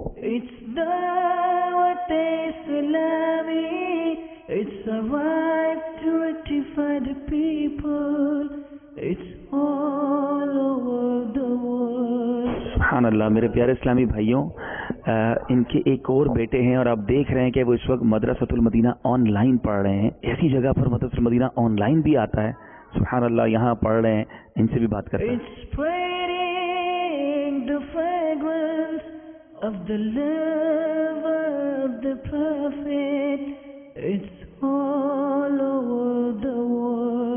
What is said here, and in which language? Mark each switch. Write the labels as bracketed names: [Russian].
[English] It's Dawat Islami, it's a right to rectify the people, it's all over the world. [Urdu] سبحان اللہ. میرے پیارے اسلامی بھائیوں، ان کے ایک اور بیٹے ہیں اور آپ دیکھ رہے ہیں کہ وہ اس وقت مدرسۃ المدینہ آن لائن پڑھ رہے ہیں. ایسی جگہ پر مدرسۃ المدینہ آن لائن بھی آتا ہے. سبحان اللہ. یہاں پڑھ رہے ہیں. ان سے بھی بات کرتے ہیں. [English] It's spreading the fragrance of the love of the prophet, it's all over the world.